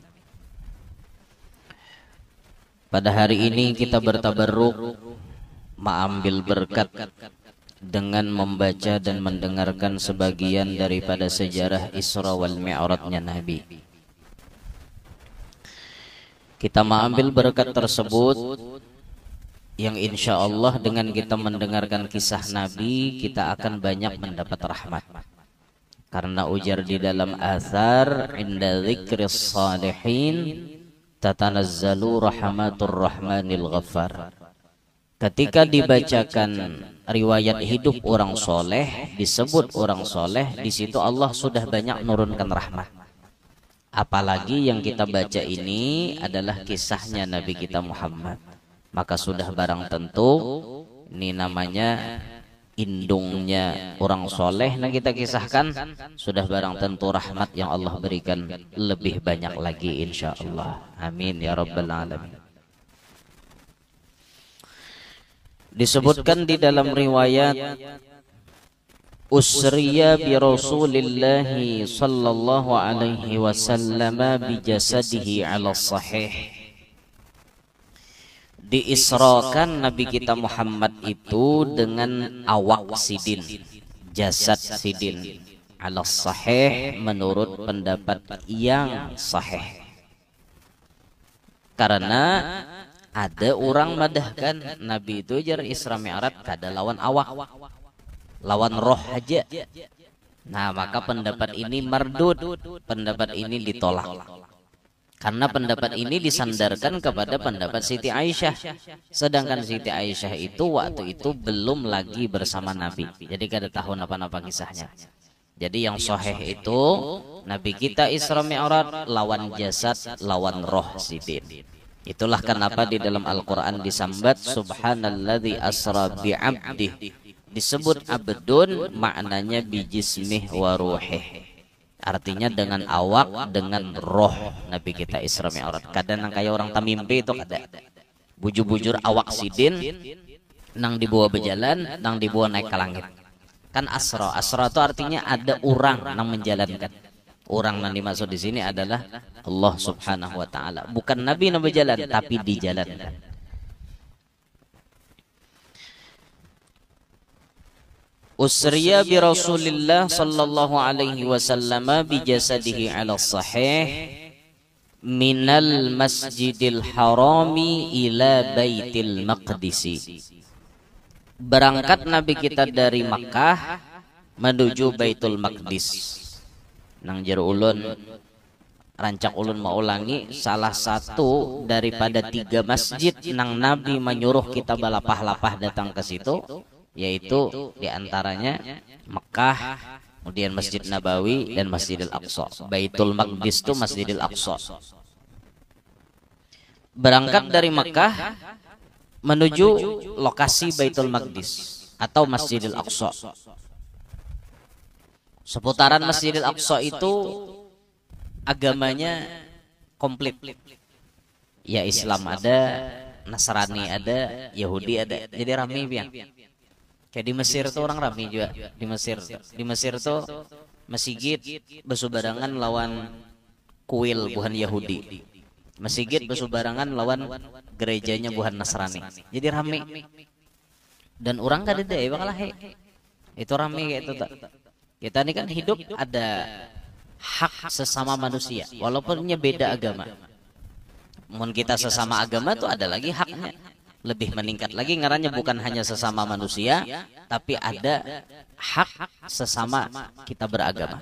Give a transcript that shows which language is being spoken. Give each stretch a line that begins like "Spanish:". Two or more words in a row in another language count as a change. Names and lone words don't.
Indonesian: Pada hari ini kita bertabarruk mengambil berkat dengan membaca dan mendengarkan sebagian daripada sejarah Isra wal Mi'rajnya Nabi. Kita mengambil berkat tersebut yang insya Allah dengan kita mendengarkan kisah Nabi, kita akan banyak mendapat rahmat. Karena ujar di dalam athar,
Arabic: عند ذكر الصالحين تتنزل رحمة الرحمن الغفار.
Indonesian: Ketika dibacakan riwayat hidup orang soleh, disebut orang soleh, di situ Allah sudah banyak menurunkan rahmat. Apalagi yang kita baca ini adalah kisahnya Nabi kita Muhammad, maka sudah barang tentu ini namanya indungnya orang soleh. Nah kita kisahkan, sudah barang tentu rahmat yang Allah berikan lebih banyak lagi insya Allah.
Arabic: آمين يا رب العالمين.
Indonesian: Disebutkan di dalam riwayat,
Arabic: أسري برسول الله صلى الله عليه وسلم بجسده على الصحيح.
Indonesian: Diisrakan Nabi kita Muhammad itu dengan awak sidin, jasad sidin,
Arabic: على الصحيح,
Indonesian: menurut pendapat yang sahih.
Banjar: Karena ada orang madahkan Nabi itu jar Isra Mi'raj kada lawan awak, lawan roh aja.
Indonesian: Nah maka pendapat ini mardud, pendapat ini ditolak. Karena pendapat ini disandarkan kepada pendapat Siti Aisyah. Sedangkan Siti Aisyah itu waktu itu belum lagi bersama Nabi, jadi kada tahu apa-apa kisahnya. Jadi yang sahih itu Nabi kita Isra Mi'raj lawan jasad, lawan roh sidin. Itulah kenapa di dalam Al-Quran disambat
Arabic: سبحان الذي أسرى بعبده.
Indonesian: Disebut abdun maknanya
Arabic: بجسمه وروحه.
Indonesian: Artinya dengan awak, dengan roh Nabi kita Isra Mi'raj.
Banjar: Kadang kayak orang tamimpi itu kada. Bujur-bujur awak sidin nang dibawa berjalan, nang dibawa naik ke langit.
Indonesian: Kan asra. Asra itu artinya ada orang nang menjalankan. Orang yang dimaksud di sini adalah Allah Subhanahu wa taala. Bukan Nabi yang berjalan, tapi dijalankan.
Arabic: أسري برسول الله صلى الله عليه وسلم بجسده على الصحيح من المسجد الحرام إلى بيت المقدس.
Indonesian: Berangkat Nabi kita dari Makkah menuju Baitul Maqdis. Nang jero ulun rancak ulun mau ulangi salah satu daripada 3 masjid nang Nabi menyuruh kita balapah-lapah datang ke situ, yaitu diantaranya Mekah, kemudian Masjid Nabawi dan Masjidil Aqsa. Baitul Maqdis itu Masjidil Aqsa. Berangkat dari Mekah menuju lokasi Baitul Maqdis atau Masjidil Aqsa. Seputaran Masjidil Aqsa itu agamanya komplit. Ya Islam ada, Nasrani ada, Yahudi ada. Jadi ramai biang. Kayak di Mesir tuh orang ramai juga.
Banjar: Di Mesir tuh masjid bersubarangan lawan kuil buhan Yahudi. Masjid bersubarangan lawan gerejanya buhan Nasrani.
Indonesian: Jadi ramai.
Banjar: Dan orang kada ada, bakalah itu ramai kayak itu tak.
Indonesian: Kita ini kan hidup ada hak sesama manusia, walaupunnya beda agama. Mun kita sesama agama tuh ada lagi haknya, lebih meningkat lagi ngarannya bukan hanya sesama manusia, tapi ada hak sesama kita beragama.